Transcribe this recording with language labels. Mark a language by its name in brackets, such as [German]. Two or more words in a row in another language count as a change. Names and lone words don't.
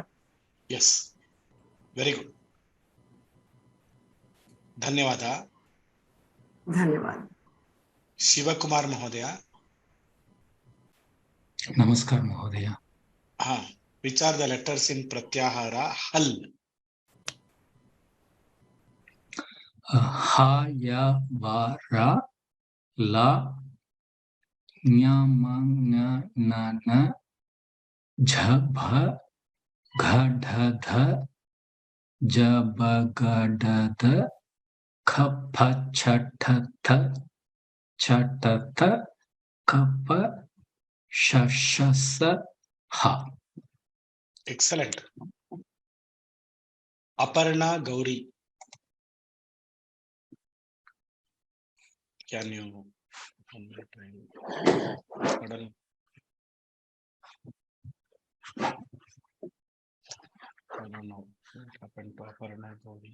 [English] Yes. Very good. Dhanyavada. Dhanyavad. Shivakumar Mahodaya. [Sanskrit] Namaskar Mahodaya. [English] Which are the letters in Pratyahara? [Sanskrit] Hal. Ha, ya, va, ra, la, nya, ma, nga, na, na, jha, bha, gha, dha, dha, ja, ba, ga, da, da, kha, pha, cha, tha, tha, cha, ta, tha, ka, pa, sha, sha, sa, ha. [English] Excellent. Aparna Gauri. Can you? Pardon. I don't know what happened to Aparna Gauri.